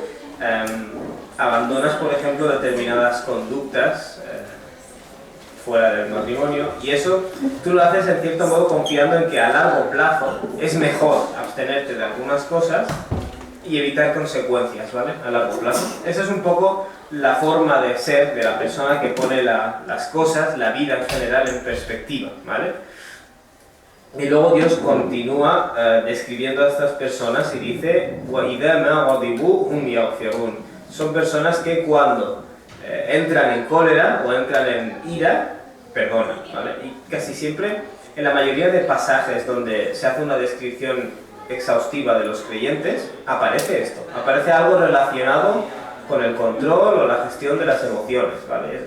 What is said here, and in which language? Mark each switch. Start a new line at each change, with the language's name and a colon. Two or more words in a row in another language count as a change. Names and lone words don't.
Spanish: Abandonas, por ejemplo, determinadas conductas fuera del matrimonio, y eso tú lo haces en cierto modo confiando en que a largo plazo es mejor abstenerte de algunas cosas y evitar consecuencias, ¿vale? A largo plazo. Esa es un poco la forma de ser de la persona que pone las cosas, la vida en general, en perspectiva, ¿vale? Y luego Dios continúa describiendo a estas personas y dice:
Arabic: وَإِذَا مَا غَضِبُوا هُمْ يَغْفِرُونَ.
Spanish: Son personas que cuando entran en cólera o entran en ira, perdonan, ¿vale? Y casi siempre, en la mayoría de pasajes donde se hace una descripción exhaustiva de los creyentes, aparece esto, aparece algo relacionado con el control o la gestión de las emociones, ¿vale?